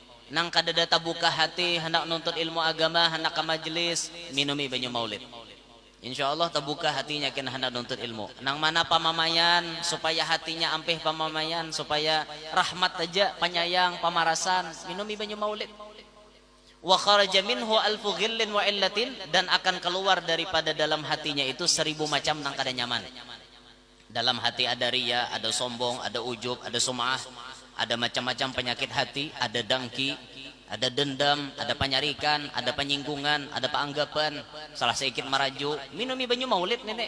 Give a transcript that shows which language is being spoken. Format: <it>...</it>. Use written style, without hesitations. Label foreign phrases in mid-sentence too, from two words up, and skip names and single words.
<bjn>nang kadada buka hati hendak nuntut ilmu agama, hendak ke majelis, minumi banyu maulid.</bjn> <id>Insyaallah terbuka hatinya kena hendak nuntut ilmu.</id> <bjn>Nang mana pamamayan supaya hatinya ampih pamamayan, supaya rahmat aja, penyayang, pamarasan, minumi banyu maulid.</bjn> <ar>وخرج منه ألف غل وعلة,</ar> <id>dan akan keluar daripada dalam hatinya itu 1000 macam nang kada nyaman. Dalam hati ada riya, ada sombong, ada ujub, ada sum'ah, ada macam-macam penyakit hati, ada dengki, ada dendam, ada penyarikan, ada penyinggungan, ada peanggapan, salah sedikit maraju, minumi banyu maulid nenek.</id>